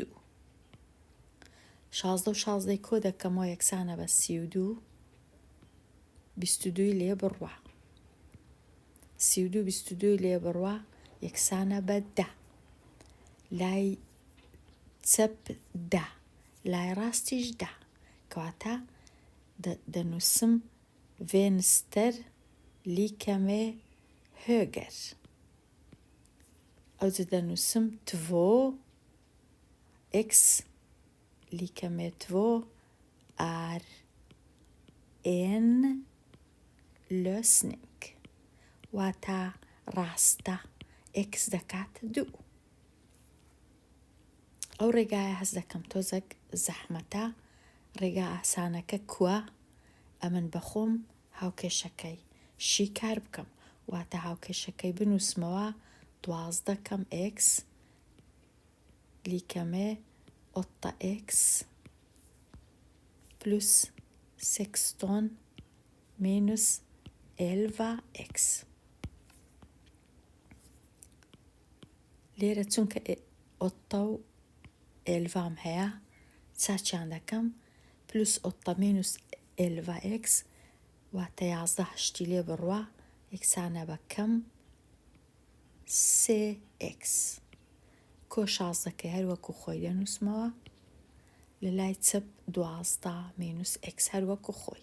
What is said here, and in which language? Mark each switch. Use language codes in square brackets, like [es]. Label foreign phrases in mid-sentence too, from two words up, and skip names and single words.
[ckb] 16 و 16 کۆ دەکەمەوە یەکسانە بە 32، 22 لێ بڕوا، 32 22 لێ بڕوا یەکسانە بە 10. لای چەپ 10، لای ڕاستیش 10، کەواتە دەنووسم [sv] vänster lika med höger. [ckb] ئەوجا دەنووسم [sv] 2 x lika med 2 är en lösning. [ckb] واتە ڕاستە x دەکاتە 2. ئەو ڕێگایە هەست دەکەم تۆزێک زەحمەتە، ڕێگا ئاسانەکە کووە، ئەمن بەخۆم هاوکێشەکەی شیکار بکەم. واتە هاوکێشەکەی بنووسمەوە 12 کەم x [sv] lika med 8x plus 16 minus 11x. [ckb] لێرە چونکە 8 و 11 هەیە، چاچیان دەکەم [sv] plus 8 minus 11x [ckb] واتە 11 هەشتی لێ بڕوا یەکسانە بە کەم 3x. کۆ 16کەی هەروەکو خۆی دەنووسمەوە، لە لای چەپ 12 مینوس x هەروەکو خۆی.